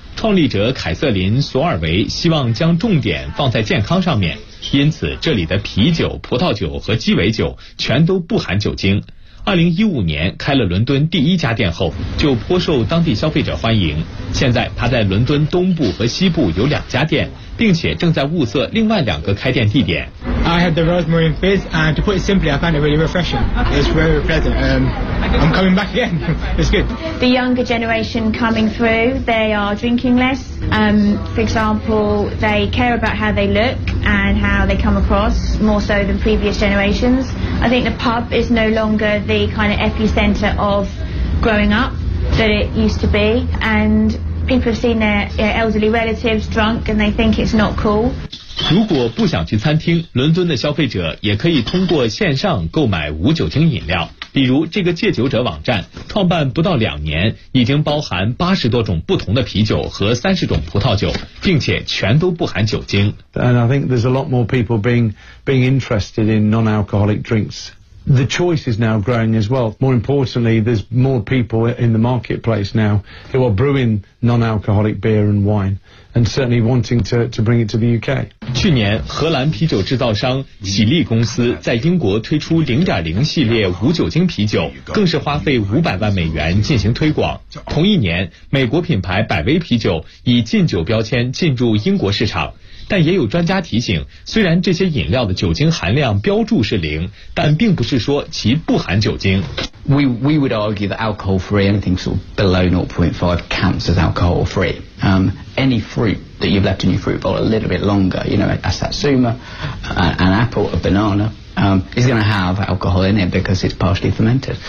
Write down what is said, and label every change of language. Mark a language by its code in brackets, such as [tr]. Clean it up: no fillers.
[zh] 创立者凯瑟琳·索尔维希望将重点放在健康上面，因此这里的啤酒、葡萄酒和鸡尾酒全都不含酒精。 2015年开了伦敦第一家店后，就颇受当地消费者欢迎。现在他在伦敦东部和西部有2家店，并且正在物色另外2个开店地点。 [en] I have the rosemary and fizz, and to put it simply, I find it really refreshing. It's very pleasant. I'm coming back again. It's good. The younger generation coming through, they are drinking less. For example, they care about how they look and how they come across more so than previous generations. I think the pub is no longer the kind of epicenter of growing up that it used to be, and people have seen their elderly relatives drunk and they think it's not cool. [zh] 如果不想去餐厅，伦敦的消费者也可以通过线上购买无酒精饮料。比如这个戒酒者网站，创办不到2年，已经包含80多种不同的啤酒和30种葡萄酒，并且全都不含酒精。 [en] And I think there's a lot more people being interested in non-alcoholic drinks. The choice is now growing as well. More importantly, there's more people in the marketplace now who are brewing non-alcoholic beer and wine. And certainly wanting to bring it to the UK. [zh] 去年，荷兰啤酒制造商喜力公司在英国推出 0.0 系列无酒精啤酒，更是花费500万美元进行推广。同一年，美国品牌百威啤酒以禁酒标签进入英国市场。但也有专家提醒，虽然这些饮料的酒精含量标注是零，但并不是说其不含酒精。 [en] We would argue that alcohol free anything sort of below 0.5 counts as alcohol free. Any fruit that you've left in your fruit bowl a little bit longer, you know, a satsuma, an apple, a banana, is going to have alcohol in it because it's partially fermented.